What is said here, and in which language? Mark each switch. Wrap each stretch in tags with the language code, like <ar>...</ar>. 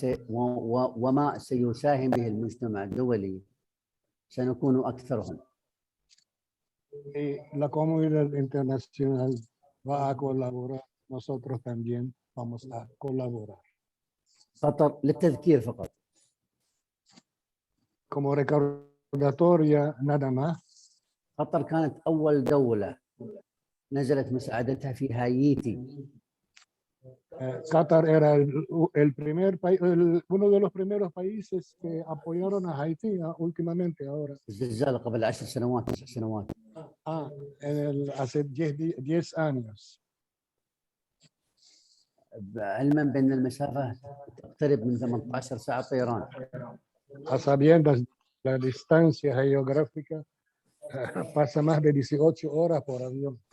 <ar>وما سيساهم به المجتمع الدولي سنكون أكثرهم.</ar> <es>Y la comunidad internacional va a colaborar, nosotros también vamos a colaborar.</es> <ar>قطر للتذكير فقط.</ar> <es>Como recordatoria nada más,</es> <ar>قطر كانت أول دولة نزلت مساعدتها في هايتي.</ar> <es>Qatar era el primer país, uno de los primeros países que apoyaron a Haití últimamente ahora.</es> <ar>الزلزال قبل 10 سنوات 9 سنوات.</ar> <es>Hace 10 años.</es> <ar>علما بأن المسافة تقترب من 18 ساعة طيران.</ar> <es>A sabiendas la distancia geográfica pasa más de 18 horas por avión.</es>